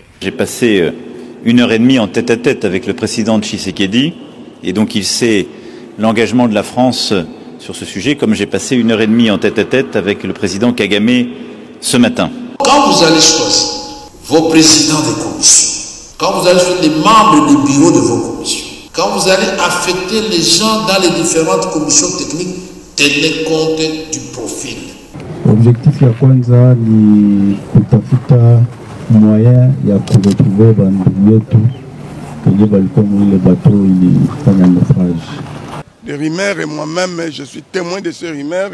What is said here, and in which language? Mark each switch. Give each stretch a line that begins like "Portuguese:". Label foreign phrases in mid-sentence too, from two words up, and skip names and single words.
French: J'ai passé 1h30 en tête-à-tête avec le président Tshisekedi, et donc il sait l'engagement de la France sur ce sujet, comme j'ai passé 1h30 en tête-à-tête avec le président Kagame ce matin. Quand vous allez choisir vos présidents des commissions, quand vous allez choisir les membres du bureau de vos commissions, quand vous allez affecter les gens dans les différentes commissions techniques, tenez compte du profil.
Swahili: L'objectif ya kwanza ni kutafuta moyen ya kuretrouver bandugu yetu kwenye balikuwa mwile bateau ilifanya naufrage.
French: Les rimeurs et moi-même, je suis témoin de ces rimeurs.